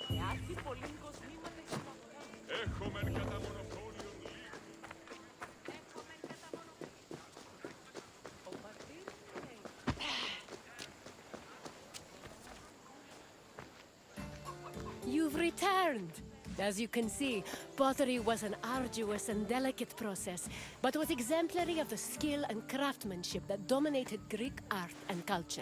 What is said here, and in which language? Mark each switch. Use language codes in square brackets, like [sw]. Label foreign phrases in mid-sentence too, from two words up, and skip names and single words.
[el] Υπάρχει πολύ κοσμήματα στην αγορά. Έχομεν κατά μονοπόλιον λίγο. Ο πατήρ λέει. [en] You've returned! As you can see, pottery was an arduous and delicate process, but was exemplary of the skill and craftsmanship that dominated Greek art and culture.